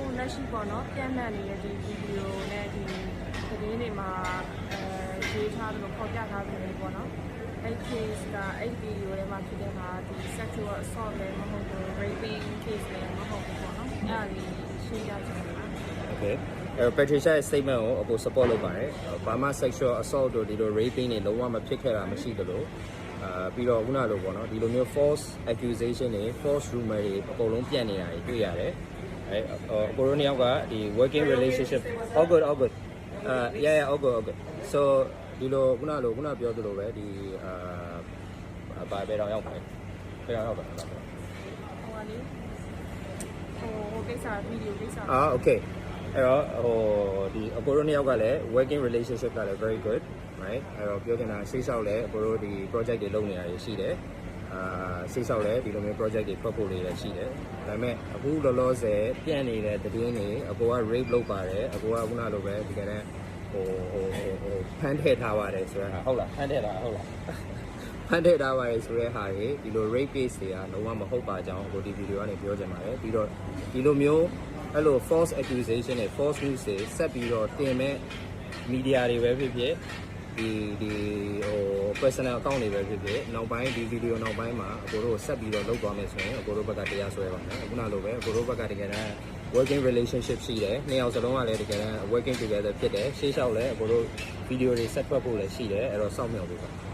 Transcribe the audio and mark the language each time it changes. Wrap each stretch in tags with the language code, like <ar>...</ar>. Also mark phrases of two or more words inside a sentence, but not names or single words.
<my>ရှိပေါ့နော်ပြန်မှန်နေတဲ့ဒီဗီဒီယိုနဲ့ဒီသတင်းတွေမှာရေးထားတယ်လို့ဖော်ပြထားတယ်ပေါ့နော်အဲ့ case ကအဲ့ဗီဒီယိုထဲမှာဖြစ်တဲ့ဟာဒီ</my> <en>sexual assault</en> <my>လည်းမဟုတ်ဘူး</my> <en>raping case</en> <my>လည်းမဟုတ်ဘူးပေါ့နော်အဲ့ဒါလေးရှင်းပြချင်တယ်ပါ Okay Patricia ရဲ့ statement ကိုအခု support လုပ်ပါတယ်ဘာမှ</my> <en>sexual assault</en> <my>တို့ဒီလို raping တွေလုံးဝမဖြစ်ခဲ့တာမရှိသလိုပြီးတော့ခုနလိုပေါ့နော်ဒီလိုမျိုး</my> <en>false accusation</en> <my>တွေ</my> <en>false rumor</en> <my>တွေအကုန်လုံးပြန့်နေတာတွေတွေ့ရတယ်ကိုရိုနီယောက်ကဒီ</my> <en>working relationship all good yeah all good so</en> <my>ဒီလိုခုနပြောသလိုပဲဒီဘာပဲတော့ရောက်ပါတယ်ဘယ်တော့ရောက်ပါလဲ ဟိုကလေဟိုကိစ္စဗီဒီယိုကိစ္စ okay အဲ့တော့ဟိုဒီအကိုရိုနီယောက်ကလည်း</my> <en>working relationship</en> <my>ကလည်း</my> <en>very good right</en> <my>အဲ့တော့ပြောချင်တာစိတ်ဆောက်လဲအကိုတို့ဒီ project တွေလုပ်နေတာရှိတယ်စိတ်ဆောက်လဲဒီလိုမျိုး project တွေထွက်ဖို့လေးလည်းရှိတယ်ဒါပေ မဲ့အခုလောလောဆယ်ပြန့်နေတဲ့သတင်းတွေအကိုက rape လုပ်ပါတယ်အကိုကခုနလိုပဲဒီကနေ့ဟိုဖမ်းထည့်ထားပါတယ်ဆိုတော့ဟုတ်လားဖမ်း ထည့်တာဟုတ်လားဖမ်းထည့်ထားပါတယ်ဆိုတဲ့ဟာတွေဒီလို</my> <en>rape case</en> <my>တွေကလုံးဝမဟုတ်ပါကြောင်းအခုဒီဗီဒီယိုကနေပြောချင် ပါတယ်ပြီးတော့ဒီလိုမျိုးအဲ့လို</my> <en>false accusation</en> <my>တွေ</my> <en>false news</en> <my>တွေဆက်ပြီးတော့တင်မဲ့ media တွေပဲဖြစ်ဖြစ်ဒီဟို</my> <en>personal account</en> <my>တွေပဲဖြစ်ဖြစ်နောက်ပိုင်းဒီ video နောက်ပိုင်းမှာအကိုတို့ဆက်ပြီးတော့လုပ်သွားမယ်ဆိုရင်အကိုတို့ဘက်ကတရားစွဲပါမယ်အခုနလိုပဲအကိုတို့ဘက်ကတကယ်တမ်း</my> <en>working relationship</en> <my>ရှိတယ်နှစ်ယောက်စလုံးကလည်းတကယ်တမ်း</my> <en>working together</en> <my>ဖြစ်တယ်ရှေ့လျှောက်လည်းအကိုတို့ video တွေဆက်ထွက်ဖို့လည်းရှိတယ်အဲ့တော့စောင့်မျှော်ပေးပါ</my>